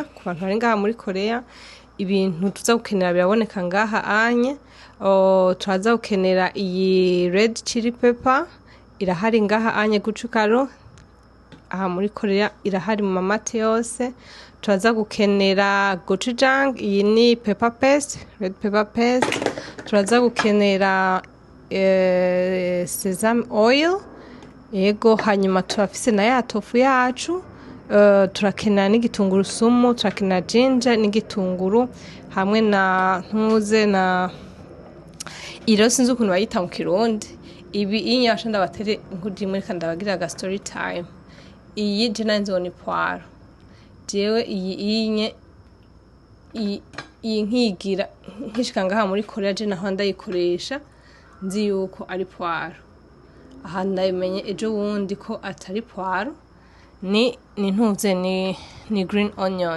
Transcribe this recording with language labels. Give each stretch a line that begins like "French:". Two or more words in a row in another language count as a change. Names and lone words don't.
Rundi: Ku bantu bari ngaha muri Korea, ibintu tuza gukenera biraboneka ngaha anye. Turaza gukenera iyi
English: red chili pepper,
Rundi: irahari ngaha anye gucukaro. Aha muri Korea irahari mu mamate yose. Turaza gukenera gochujang, iyi ni
English: pepper paste, red pepper paste.
Rundi: Turaza gukenera
English: sesame oil.
Rundi: Yego, hanyuma turafise na ya tofu yacu. Turakenera n'igitunguru sumu, turakenera ginger n'igitunguru, hamwe na iro sinzi ukuntu bayita mu Kirundi. Iyi nyasha ndabatere inkuru imwe kandi ndabagira
English: story time.
Rundi: Iyi je nanzo ni poiro. Jewe iyi nkigira nkishika ngaha muri Korea, je naho ndayikoresha nzi yuko ari poiro. Aha ndabimenye ejo bundi ko atari poiro, ni
English: green onion.